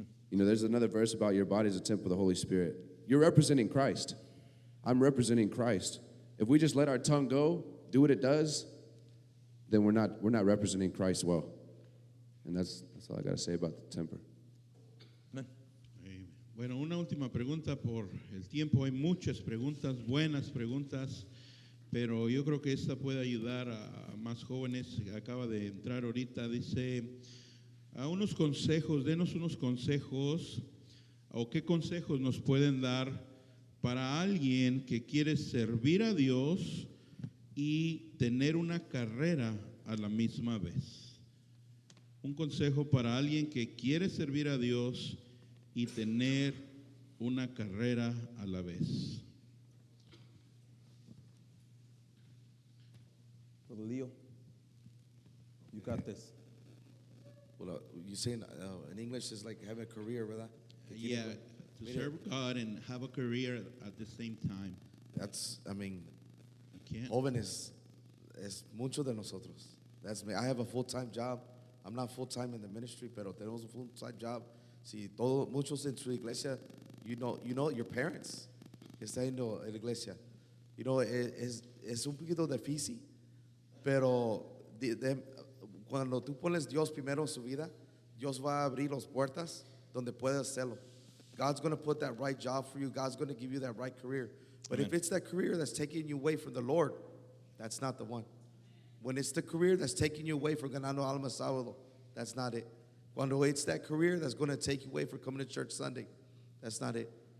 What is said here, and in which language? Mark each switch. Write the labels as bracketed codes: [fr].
[en] You know, there's another verse about your body is a temple of the Holy Spirit. You're representing Christ. I'm representing Christ. If we just let our tongue go, do what it does, then we're not representing Christ well. And that's all I got to say about the temper. [es] Bueno, una última pregunta por el tiempo. Hay muchas preguntas, buenas preguntas, pero yo creo que esta puede ayudar a más jóvenes. Acaba de entrar ahorita, dice, unos consejos, denos unos consejos, o qué consejos nos pueden dar para alguien que quiere servir a Dios y tener una carrera a la misma vez. Un consejo para alguien que quiere servir a Dios y tener una carrera a la vez. [en] Leo, you got this. Well, you saying in English is like having a career, ¿verdad? Yeah, to serve God and have a career at the same time. That's, I mean, You can't. [es] jóvenes es mucho de nosotros. [en] That's me. I have a full-time job. I'm not full-time in the ministry, [es] pero tenemos un [en] full-time job. [es] Si muchos en su iglesia, [en] you know your parents [es] que están en la iglesia, [en] you know, [es] es un poquito difícil, pero cuando tú pones Dios primero en su vida, Dios va a abrir las puertas donde puedas hacerlo. [en] God's going to put that right job for you. God's going to give you that right career. But if it's that career that's taking you away from the Lord, that's not the one. When it's the career that's taking you away from [es] ganando alma sábado, [en] that's not it. Cuando it's that career that's going to take you away from coming to church Sunday, that's not it.